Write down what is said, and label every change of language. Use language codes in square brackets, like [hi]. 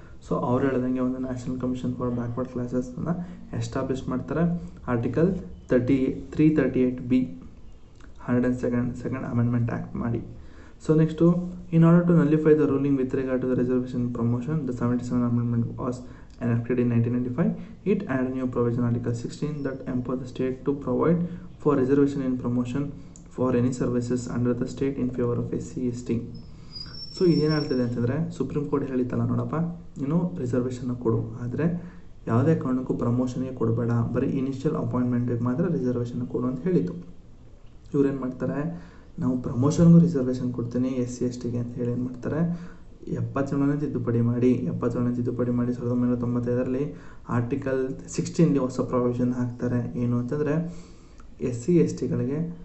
[kn] So ಅವ್ರು ಹೇಳ್ದಂಗೆ ಒಂದು national commission for backward ಕ್ಲಾಸಸ್ನ establish ಮಾಡ್ತಾರೆ. Article 338B 102nd amendment act ಮಾಡಿ. [en] So next in order to nullify the ruling with regard to the reservation promotion the 77 amendment was enacted in 1995. It added new provision Article 16 that empower the state to provide for reservation in promotion for any services under the state in favor of SC/ST. [kn] So ಇದೇನು ಹೇಳ್ತಿದೆ ಅಂತಂದರೆ, supreme court ಹೇಳಿತ್ತಲ್ಲ, ನೋಡಪ್ಪ ನೀನು ರಿಸರ್ವೇಷನ್ನ ಕೊಡು, ಆದರೆ ಯಾವುದೇ ಕಾರಣಕ್ಕೂ ಪ್ರಮೋಷನ್ಗೆ ಕೊಡಬೇಡ, ಬರೀ ಇನಿಷಿಯಲ್ ಅಪಾಯಿಂಟ್ಮೆಂಟಿಗೆ ಮಾತ್ರ ರಿಸರ್ವೇಷನ್ನ ಕೊಡು ಅಂತ ಹೇಳಿತು. ಇವ್ರೇನು ಮಾಡ್ತಾರೆ, ನಾವು ಪ್ರಮೋಷನ್ಗೂ ರಿಸರ್ವೇಷನ್ ಕೊಡ್ತೀನಿ SC/STಗೆ ಅಂತ ಹೇಳಿ ಏನು ಮಾಡ್ತಾರೆ, 77ನೇ ತಿದ್ದುಪಡಿ ಮಾಡಿ 1995ರಲ್ಲಿ ಆರ್ಟಿಕಲ್ 16 ಹೊಸ ಪ್ರಾವಿಷನ್ ಹಾಕ್ತಾರೆ. ಏನು ಅಂತಂದರೆ SC/STಗಳಿಗೆ